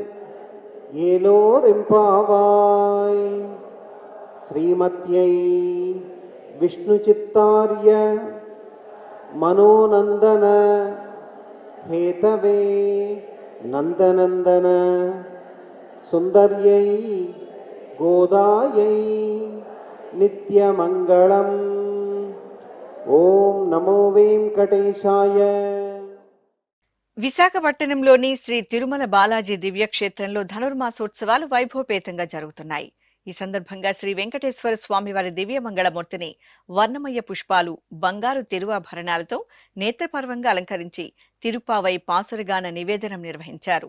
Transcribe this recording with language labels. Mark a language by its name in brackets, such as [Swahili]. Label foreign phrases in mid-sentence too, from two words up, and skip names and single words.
[Sanskrit] ஏலோரெம்பாவாய் ஸ்ரீமத்யை விஷ்ணு சித்தார்ய மனோநந்தன ஹேதவே நந்தநந்தன சுந்தர்யை கோதாயை நித்யமங்களம். ఓం నమో వెంకటేశాయ. [Telugu] విశాఖపట్నంలోని శ్రీ తిరుమల బాలాజీ దివ్యక్షేత్రంలో ధనుర్మాసోత్సవాలు వైభవపేతంగా జరుగుతున్నాయి. ఈ సందర్భంగా శ్రీ వెంకటేశ్వర స్వామివారి దివ్యమంగళమూర్తిని వర్ణమయ పుష్పాలు, బంగారు తిరువాభరణాలతో నేత్రపర్వంగా అలంకరించి తిరుప్పావై పాసురగాన నివేదనం నిర్వహించారు.